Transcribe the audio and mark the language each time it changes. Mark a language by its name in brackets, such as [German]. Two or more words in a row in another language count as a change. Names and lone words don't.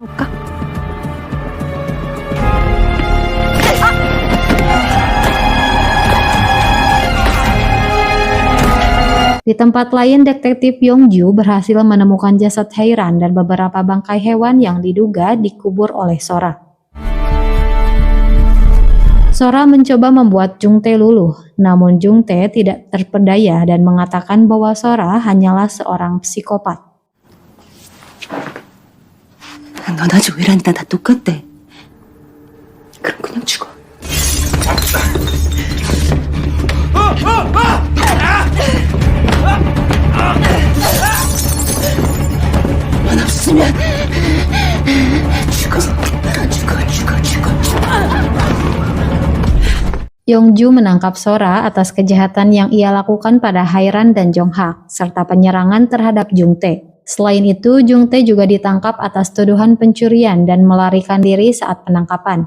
[Indonesian] Di tempat lain, detektif Yongju berhasil menemukan jasad Hairan dan beberapa bangkai hewan yang diduga dikubur oleh Sora. Sora mencoba membuat Jungtae luluh, namun Jungtae tidak terpedaya dan mengatakan bahwa Sora hanyalah seorang psikopat. [Korean] 넌 아주 외란이다. 다 똑같대. 그럼 그냥 죽어. 넌 없으면 죽어. [Indonesian] Yongju menangkap Sora atas kejahatan yang ia lakukan pada Hairan dan Jonghak, serta penyerangan terhadap Jungtae. Selain itu, Jungtae juga ditangkap atas tuduhan pencurian dan melarikan diri saat penangkapan.